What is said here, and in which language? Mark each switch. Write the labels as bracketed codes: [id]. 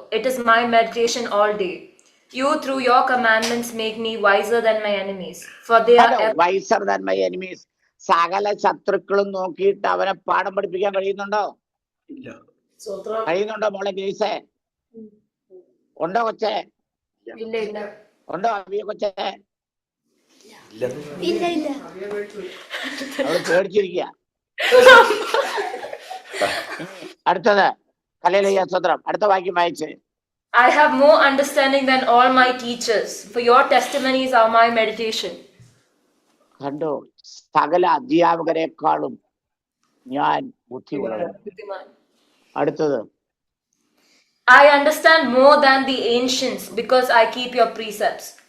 [en] It is my meditation all day. You, through your commandments, make me wiser than my enemies. For they are wiser than my enemies. [ml] സകല ശത്രുക്കളും നോക്കിയിട്ട് അവനെ പാഠം പഠിപ്പിക്കാൻ കഴിയുന്നുണ്ടോ? കഴിയുന്നുണ്ടോ മോളെ ഗ്രേസേ? ഉണ്ടോ കൊച്ചേ? ഉണ്ടോ അവിയ കൊച്ചേ? അവള് പേടിച്ചിരിക്കുക. അടുത്തത്, ഹല്ലേലൂയ, സ്തോത്രം. അടുത്ത വാക്യം വായിച്ചേ. [en] I have more understanding than all my teachers, for your testimonies are my meditation. [ml] കണ്ടോ, സകല അധ്യാപകരെക്കാളും ഞാൻ ബുദ്ധിയുള്ളവൻ. അടുത്തത്, [en] I understand more than the ancients because I keep your precepts.